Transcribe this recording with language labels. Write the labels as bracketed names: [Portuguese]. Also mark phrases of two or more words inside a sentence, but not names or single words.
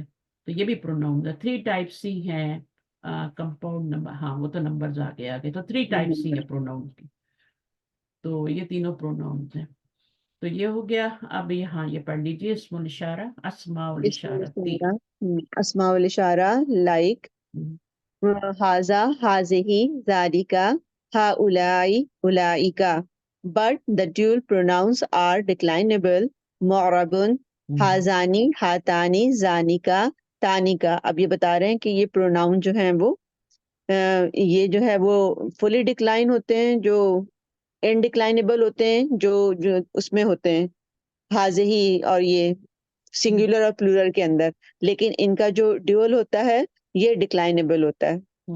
[Urdu] تو یہ بھی پروناؤنز ہے. 3 ٹائپس ہی ہیں. [English] compound number, [Urdu] ہاں وہ تو نمبرز آگے آگے، تو 3 ٹائپس ہی ہیں پروناؤنز کی. تو یہ تینوں پروناؤنز ہیں. تو یہ ہو گیا. اب یہاں یہ پڑھ لیجیے [Arabic] اسم الاشارہ، اسماء اسم الاشارتی. الاشارہ. اسماء الاشارہ like هذا، هذه، ذلك، هؤلاء، أولئك. [English] But the dual pronouns are declinable. [Arabic] معربن، هذان، هاتان، ذانك، تانك. [Urdu] اب یہ بتا رہے ہیں کہ یہ پروناؤن جو ہیں وہ یہ جو ہے وہ [English] fully decline [Urdu] ہوتے ہیں، جو انڈکلائنیبل ہوتے ہیں، جو اس میں ہوتے ہیں حاضہی اور یہ سنگولر اور پلورل کے اندر، لیکن ان کا جو ڈیول ہوتا ہے یہ ڈکلائنیبل ہوتا ہے،